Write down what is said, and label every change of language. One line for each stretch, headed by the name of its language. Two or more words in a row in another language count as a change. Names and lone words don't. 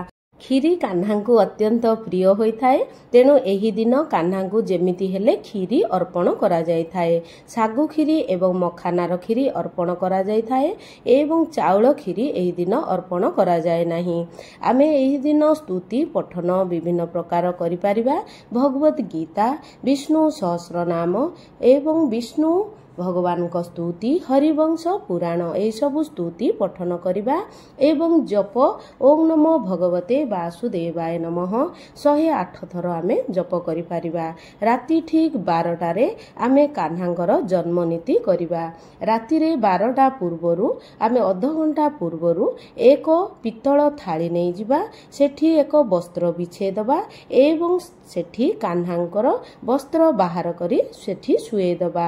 Odia: କ୍ଷୀରୀ କାହ୍ନାଙ୍କୁ ଅତ୍ୟନ୍ତ ପ୍ରିୟ ହୋଇଥାଏ। ତେଣୁ ଏହି ଦିନ କାହ୍ନାଙ୍କୁ ଯେମିତି ହେଲେ କ୍ଷୀରୀ ଅର୍ପଣ କରା ଯାଇ ଥାଏ। ସାଗୁ କ୍ଷୀରୀ ଏବଂ ମଖାନାର କ୍ଷୀରୀ ଅର୍ପଣ କରା ଯାଇ ଥାଏ। ଏବଂ ଚାଉଳ କ୍ଷୀରୀ ଏହି ଦିନ ଅର୍ପଣ କରା ଯାଇ ନାହିଁ। ଆମେ ଏହି ଦିନ ସ୍ତୁତି ପଠନ ବିଭିନ୍ନ ପ୍ରକାର କରି ପାରିବା। ଭଗବତ ଗୀତା ବିଷ୍ଣୁ ସହସ୍ରନାମ ଏବଂ ବିଷ୍ଣୁ ଭଗବାନ କୋ ସ୍ତୁତି ହରିବଂଶ ପୁରାଣ ଏ ସବୁ ସ୍ତୁତି ପଠନ କରିବା। ଏବଂ ଜପ
Sanskrit: ओम नमो भगवते वासुदेवाय नमः
Odia: 108 ଥର ଆମେ ଜପ କରି ପାରିବା। ରାତି ଠିକ 12ଟା ରେ ଆମେ କାହ୍ନାଙ୍କର ଜନ୍ମ ନୀତି କରିବା। ରାତି ରେ 12ଟା ପୂର୍ବରୁ ଆମେ ଅଧା ଘଣ୍ଟା ପୂର୍ବରୁ ଏକ ପିତ୍ତଳ ଥାଳି ନେଇ ଯିବା। ସେଠି ଏକ ବସ୍ତ୍ର ବିଛେ ଦବା ଏବଂ ସେଠି କାହ୍ନାଙ୍କର ବସ୍ତ୍ର ବାହାର କରି ସେଠି ସୁଏ ଦବା।